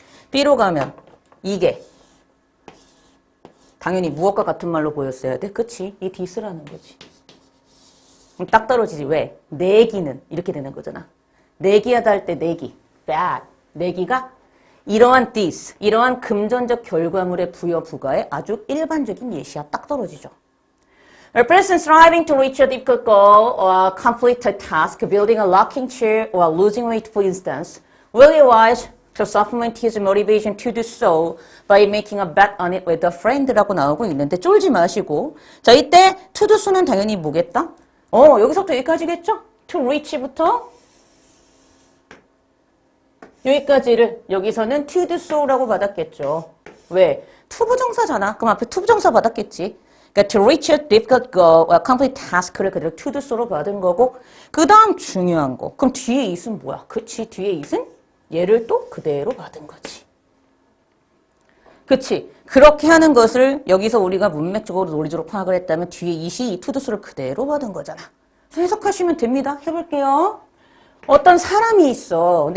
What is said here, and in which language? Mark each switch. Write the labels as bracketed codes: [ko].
[ko] B로 가면 이게 당연히 무엇과 같은 말로 보였어야 돼? 그치? 이 this라는 거지. 그럼 딱 떨어지지. 왜? 내기는 이렇게 되는 거잖아. 내기하다 할 때 내기. bad. 내기가 이러한 this, 이러한 금전적 결과물의 부여 부가의 아주 일반적인 예시야. 딱 떨어지죠. [en] A person striving to reach a difficult goal or complete a task, building a rocking chair or losing weight, for instance, will realize to supplement his motivation to do so by making a bet on it with a friend [ko] 라고 나오고 있는데 쫄지 마시고 자 이때 [en] to do so [ko] 는 당연히 뭐겠다? 여기서부터 여기까지겠죠? to reach부터 여기까지를 여기서는 [en] to do so [ko] 라고 받았겠죠. 왜? to 부정사잖아. 그럼 앞에 to 부정사 받았겠지. 그러니까 [en] to reach a difficult goal or complete task를 그대로 to do so [ko] 로 받은 거고 그 다음 중요한 거. 그럼 뒤에 it은 뭐야? 그치? 뒤에 it은 얘를 또 그대로 받은 거지. 그치? 그렇게 하는 것을 여기서 우리가 문맥적으로 논리적으로 파악을 했다면 뒤에 it이 이 [en] to do so [ko] 를 그대로 받은 거잖아. 그래서 해석하시면 됩니다. 해볼게요. 어떤 사람이 있어.